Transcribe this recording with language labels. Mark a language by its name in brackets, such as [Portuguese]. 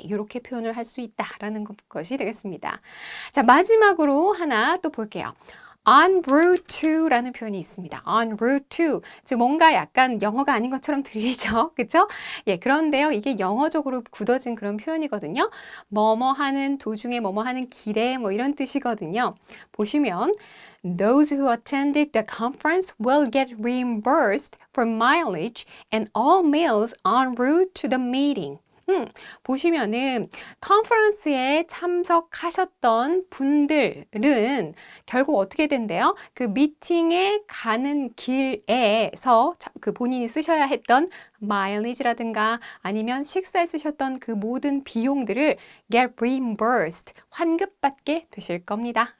[Korean] 이렇게 표현을 할 수 있다라는 것이 되겠습니다. 자, 마지막으로 하나 또 볼게요. en route to 라는 표현이 있습니다. [English] en route to. [Korean] 즉 뭔가 약간 영어가 아닌 것처럼 들리죠? 그쵸? 예, 그런데요. 이게 영어적으로 굳어진 그런 표현이거든요. 뭐뭐 하는 도중에 뭐뭐 하는 길에 뭐 이런 뜻이거든요. [English] 보시면 Those who attended the conference will get reimbursed for mileage and all meals en route to the meeting. [Korean] 보시면은 컨퍼런스에 참석하셨던 분들은 결국 어떻게 된대요? 그 미팅에 가는 길에서 그 본인이 쓰셔야 했던 mileage라든가 아니면 식사에 쓰셨던 그 모든 비용들을 [English] get reimbursed, [Korean] 환급받게 되실 겁니다.